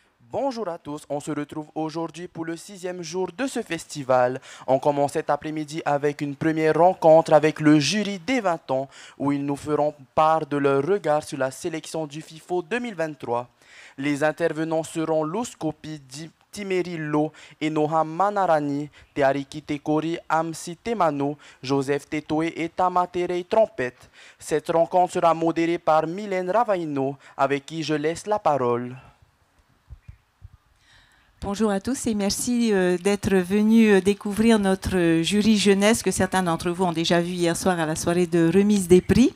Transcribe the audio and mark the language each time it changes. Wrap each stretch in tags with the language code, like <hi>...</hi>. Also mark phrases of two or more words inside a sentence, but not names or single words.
<fr>Bonjour à tous, on se retrouve aujourd'hui pour le sixième jour de ce festival. On commence cet après-midi avec une première rencontre avec le jury des 20 ans où ils nous feront part de leur regard sur la sélection du FIFO 2023. Les intervenants seront Luz Kopi, Timerillo, Enoha Manarani, Teariki Tekori, Amsi Temano, Joseph Tetoe et Tamaterei Trompette. Cette rencontre sera modérée par Mylène Ravaino avec qui je laisse la parole. Bonjour à tous et merci d'être venus découvrir notre jury jeunesse que certains d'entre vous ont déjà vu hier soir à la soirée de remise des prix.</fr>